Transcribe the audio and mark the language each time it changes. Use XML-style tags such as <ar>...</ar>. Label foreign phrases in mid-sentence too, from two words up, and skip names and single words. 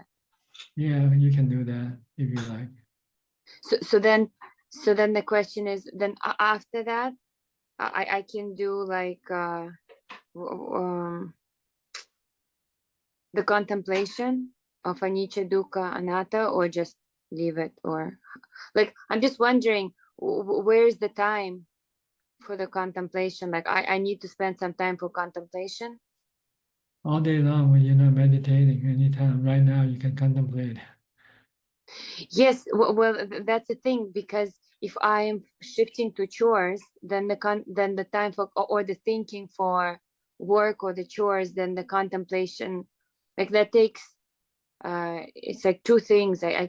<en>Yeah, you can do that if you like. So then the question is, then after that, I can do like the contemplation of</en> <pi>anicca, dukkha, anatta,</pi> <en>or just leave it, or like I'm just wondering where's the time for the contemplation? Like I need to spend some time for contemplation. All day long when you're not meditating, anytime. Right now you can contemplate. Yes, well, that's the thing, because if I am shifting to chores, then the time for or the thinking for work or the chores, then the contemplation, like that takes it's like two things.</en>